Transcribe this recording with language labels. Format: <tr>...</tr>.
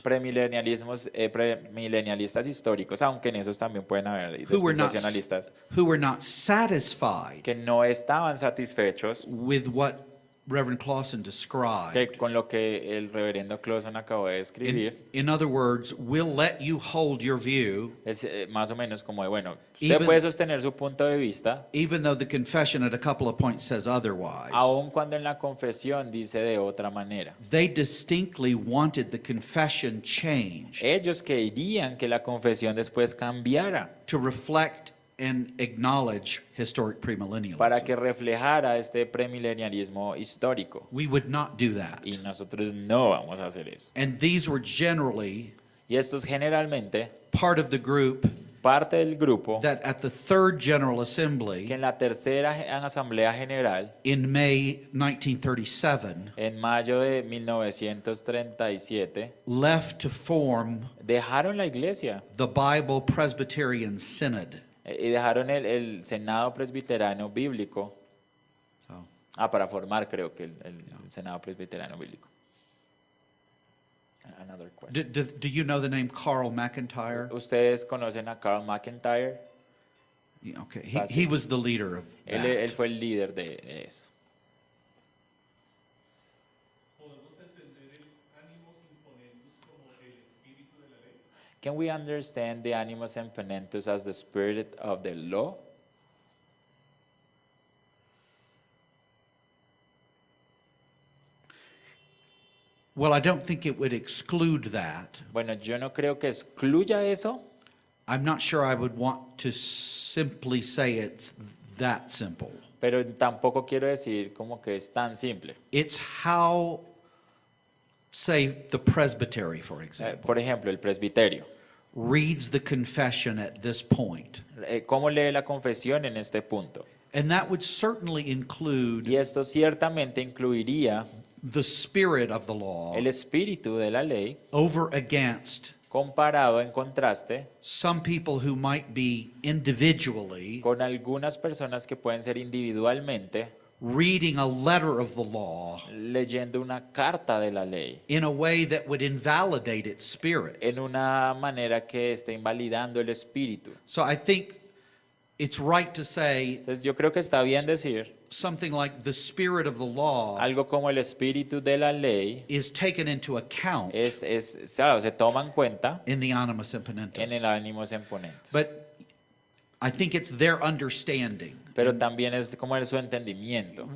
<es>premilenialistas históricos, aunque en esos también pueden haber</es> <en>who were not</en> <es>dispensacionalistas</es> <en>satisfied</en> <es>que no estaban satisfechos</es> <en>with what Reverend Clausen described.</en> <es>con lo que el reverendo Clausen acabó de escribir.</es> <en>In other words, we'll let you hold your view,</en> <es>Es más o menos como de, bueno, usted</es> <en>Even-</en> <es>puede sostener su punto de vista,</es> <en>even though the confession at a couple of points says otherwise.</en> <es>aun cuando en la confesión dice de otra manera.</es> <en>They distinctly wanted the confession changed</en> <es>Ellos querían que la confesión después cambiara</es> <en>to reflect and acknowledge historic</en> <es>para</es> <en>premillennialism.</en> <es>que reflejara este premilenialismo histórico.</es> <en>We would not do that.</en> <es>Y nosotros no vamos a hacer eso.</es> <en>And these were generally</en> <es>Y estos generalmente</es> <en>part of the group</en> <es>parte del grupo</es> <en>that at the Third General</en> <es>que</es> <en>Assembly</en> <es>en la tercera asamblea general</es> <en>in May 1937</en> <es>en mayo de 1937</es> <en>left to form</en> <es>dejaron la iglesia</es> <en>the Bible Presbyterian Synod.</en> <es>y dejaron el Senado Presbiterano Bíblico</es> <en>So,</en> <es>para formar, creo que el Senado Presbiterano Bíblico.</es> <en>Another question. do you know the name Carl McIntyre?</en> <es>¿Ustedes conocen a Carl McIntyre?</es> <en>Yeah, okay, he was the leader of</en> <es>Él</es> <en>that.</en> <es>fue el líder de eso. ¿Podemos entender el ánimos imponentus como el espíritu de la ley?</es> <en>Can we understand the animus imponentus as the spirit of the law? Well, I don't think it would exclude that.</en> <es>Bueno, yo no creo que excluya eso.</es> <en>I'm not sure I would want to simply say it's that simple.</en> <es>Pero tampoco quiero decir como que es tan simple.</es> <en>It's how, say, the presbytery, for example,</en> <es>Por ejemplo, el presbiterio.</es> <en>reads the confession at this point.</en> <es>¿Cómo lee la confesión en este punto?</es> <en>And that would certainly include</en> <es>Y esto ciertamente incluiría</es> <en>the spirit of the law</en> <es>el espíritu de la ley</es> <en>over against</en> <es>comparado en contraste</es> <en>some people who might be individually</en> <es>con algunas personas que pueden ser individualmente</es> <en>reading a letter of the law</en> <es>leyendo una carta de la ley</es> <en>in a way that would invalidate its spirit.</en> <es>en una manera que esté invalidando el espíritu.</es> <en>So I think it's right to say</en> <es>Entonces yo creo que está bien decir</es> <en>something like the spirit of the law</en> <es>algo como el espíritu de la ley</es> <en>is taken into account</en> <es>claro, se toma en cuenta</es> <en>in the animus imponentus.</en> <es>en el ánimos imponentes.</es> <en>But I think it's their understanding.</en> <es>Pero también es como en su entendimiento.</es>